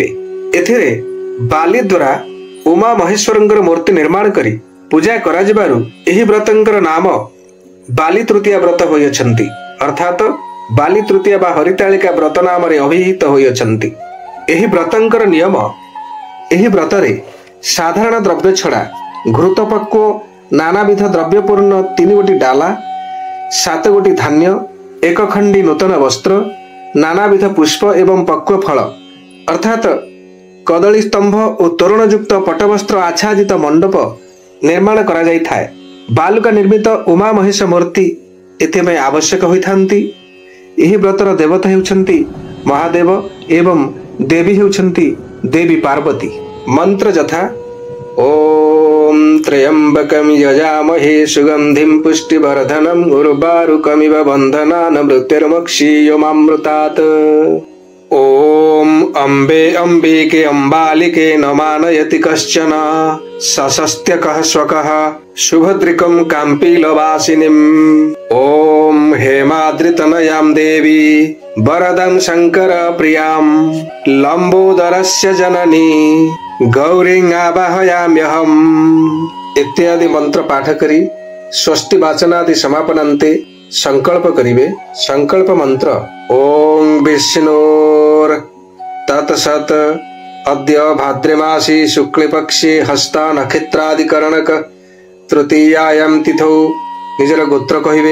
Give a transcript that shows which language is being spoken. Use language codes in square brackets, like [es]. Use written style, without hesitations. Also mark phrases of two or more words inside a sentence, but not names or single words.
[or] ଏଥିରେ ବାଲି ଦ୍ୱାରା ଉମା ମହେଶ୍ୱରଙ୍କର ମୂର୍ତ୍ତି ନିର୍ମାଣ କରି ପୂଜା କରା ଯିବାରୁ ଏହି ବ୍ରତଙ୍କର ନାମ ବାଲି ତୃତୀୟା ବ୍ରତ ହୋଇଛନ୍ତି। ଅର୍ଥାତ ବାଲି ତୃତୀୟା ବା ହରିତାଳିକା ବ୍ରତ ନାମ ରେ ଅଭିହିତ ହୋଇଛନ୍ତି। ଏହି ବ୍ରତଙ୍କର ନିୟମ ଏହି ବ୍ରତରେ ସାଧାରଣ ଦ୍ରବ୍ୟ ଛଡ଼ା ଘୃତପକ୍ୱ ନାନାବିଧ ଦ୍ରବ୍ୟପୂର୍ଣ୍ଣ 3 ଗୋଟି ଡାଲା 7 ଗୋଟି ଧାନ୍ୟ 1 ଖଣ୍ଡି ନୂତନ ବସ୍ତ୍ର ନାନାବିଧ ପୁଷ୍ପ ଏବଂ ପକ୍ୱ ଫଳ ଅର୍ଥାତ କଦଳୀ ସ୍ତମ୍ଭ ଓ ତୋରଣ ଯୁକ୍ତ ପଟବସ୍ତ୍ର ଆଚ୍ଛାଦିତ ମଣ୍ଡପ ନିର୍ମାଣ କରା ଯାଇ ଥାଏ। ବାଲୁକା ନିର୍ମିତ ଉମା ମହେଶ ମୂର୍ତ୍ତି ଏଥିମେ ଆବଶ୍ୟକ ହୋଇଥାନ୍ତି। ଏହି ବ୍ରତର ଦେବତା ହେଉଛନ୍ତି ମହାଦେବ ଏବଂ ଦେବୀ ହେଉଛନ୍ତି ଦେବୀ ପାର୍ବତୀ। ମନ୍ତ୍ର ଯଥା [sa] ओम त्र्यंबकं यजामहे सुगंधिं पुष्टिवर्धनम् उर्वारुकमिव बन्धनान् मृत्युर्मुक्षीयमामृतात्। ओम अम्बे अम्बिके अम्बालिके न मानयति कश्चन सशस्त्यकः स्वकः शुभद्रिकं काम्पीलवासिनीम्। ओम हेमाद्रितनयां देवी वरदं शंकर प्रियां लंबोदरस्य जननी गौरीं आवाहयाम्यहम् [or] ଇତ୍ୟାଦି ମନ୍ତ୍ର ପାଠ କରି ସ୍ୱସ୍ତି ବାଚନାଦି ସମାପନାନ୍ତେ ସଙ୍କଳ୍ପ କରିବେ। ସଙ୍କଳ୍ପ ମନ୍ତ୍ର [sa] ओम विष्णुर तत्सत अद्य भाद्रमासी शुक्लपक्षे हस्ता नक्षत्रादिकरणक तृतीयायां तिथौ [or] ନିଜର ଗୋତ୍ର କହିବେ।